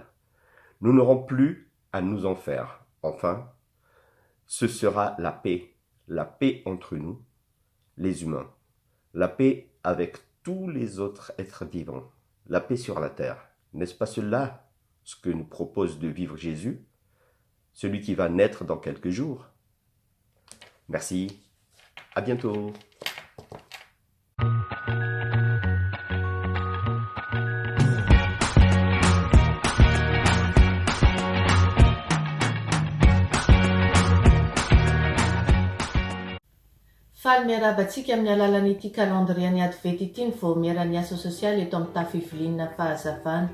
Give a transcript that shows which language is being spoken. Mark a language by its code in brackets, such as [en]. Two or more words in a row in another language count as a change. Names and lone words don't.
[fr] Nous n'aurons plus à nous en faire. Enfin, ce sera la paix entre nous, les humains, la paix avec tous les autres êtres vivants, la paix sur la terre. N'est-ce pas cela ce que nous propose de vivre Jésus, celui qui va naître dans quelques jours? Merci, à bientôt. [mg] Faly miarabantsika amin'ny alalan'ity [fr] calendrier advent [mg] ity ny vao miara-ny asa sosialy eto amin'ny tafivilinina fahazavana.